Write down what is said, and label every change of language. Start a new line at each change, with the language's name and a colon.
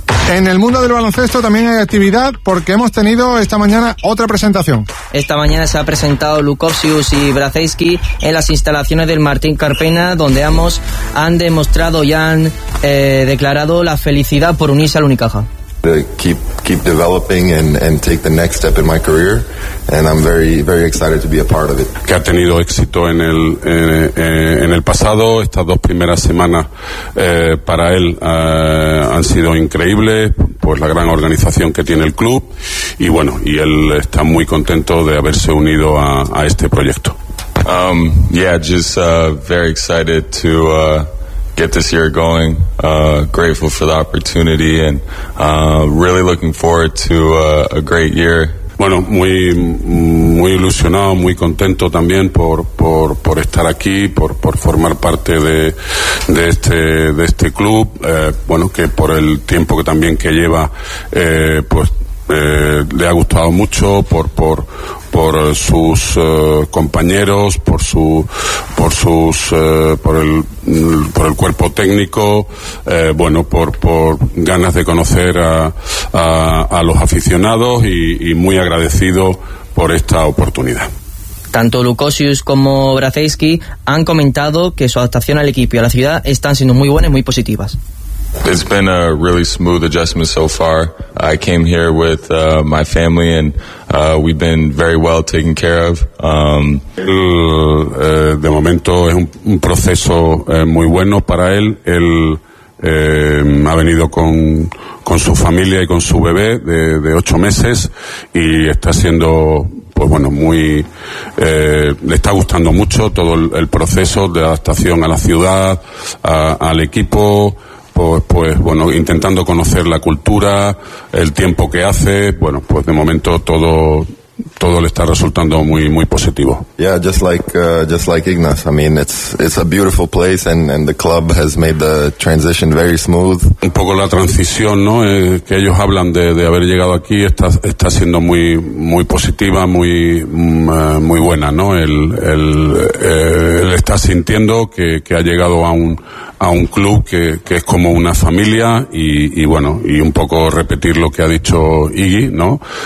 Spanish: En el mundo del baloncesto también hay actividad, porque hemos tenido esta mañana otra presentación. Esta mañana se ha presentado Lukovčius y Brazeski en las instalaciones del Martín Carpena, donde ambos han demostrado y han declarado la felicidad por unirse al Unicaja.
English: Keep developing and take the next step in my career, and I'm very very excited to be a part of it.
Spanish: Que ha tenido éxito en el pasado. Estas dos primeras semanas para él han sido increíbles, pues la gran organización que tiene el club, y bueno, y él está muy contento de haberse unido a este proyecto.
English: Very excited to get this year going, grateful for the opportunity, and really looking forward to a great year.
Spanish: Bueno, muy ilusionado, muy contento también por estar aquí, por formar parte de este club, bueno, que por el tiempo que también que lleva, le ha gustado mucho por sus compañeros, por el cuerpo técnico, bueno, por ganas de conocer a los aficionados, y muy agradecido por esta oportunidad. Tanto Lukovčius como Brazeski han comentado que su adaptación al equipo y a la ciudad están siendo muy buenas y muy positivas.
English: It's been a really smooth adjustment so far. I came here with my family, and we've been very well taken care of.
Spanish: De momento es un proceso muy bueno para él. Él ha venido con su familia y con su bebé de 8 meses, y está siendo, pues bueno, muy le está gustando mucho todo el proceso de adaptación a la ciudad, al equipo. Pues bueno, intentando conocer la cultura, el tiempo que hace, bueno, pues de momento todo le está resultando muy muy positivo.
English: Yeah, just like Ignas. I mean, it's a beautiful place, and the club has made the transition very smooth.
Spanish: Un poco la transición, ¿no? Que ellos hablan de haber llegado aquí está siendo muy muy positiva, muy muy buena, ¿no? Él está sintiendo que ha llegado a un club que es como una familia, y bueno, y un poco repetir lo que ha dicho Iggy, ¿no?